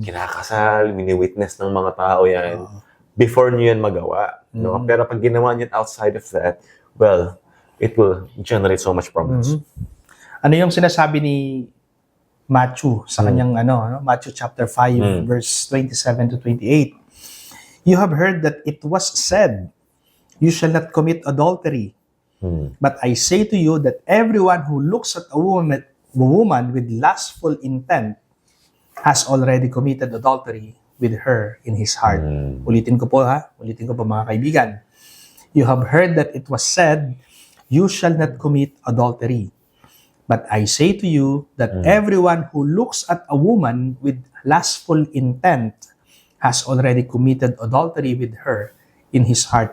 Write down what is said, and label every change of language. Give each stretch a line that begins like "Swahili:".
Filipino: Kinakasal, mini-witness ng mga tao yan. Before nyo yan magawa. Pero pag ginawa nyo
English: outside of that, well, it will generate so much problems.
Filipino: Ano yung sinasabi ni Matthew sa kanyang
English: Matthew chapter 5 verse 27 to 28. You have heard that it was said, You shall not commit adultery. But I say to you that everyone who looks at a woman with lustful intent has already committed adultery with her in his heart.
Filipino: Ulitin ko po mga kaibigan.
English: You have heard that it was said, you shall not commit adultery. But I say to you that everyone who looks at a woman with lustful intent has already committed adultery with her in his heart.